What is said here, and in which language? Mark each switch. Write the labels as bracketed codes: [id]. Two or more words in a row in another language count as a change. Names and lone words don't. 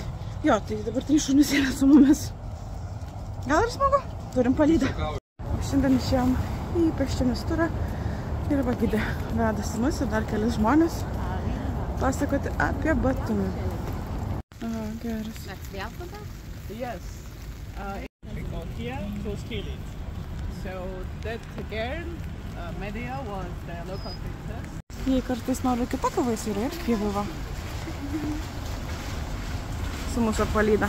[lt] Jo, tai dabar 3 šunis yra su mumis. Gal ir smagu? Turim palydą. Šiandien išėjom į pėsčiomis turą ir Vagidė vedasi mus ir dar kelis žmonės pasakoti apie Batumį. Geras. [en] Yes. We go here to steal it. So that girl, Medea, was the local princess. [lt] Jei kartais noriu kitokio vaisių ir pievų va. Su mūsų palyda.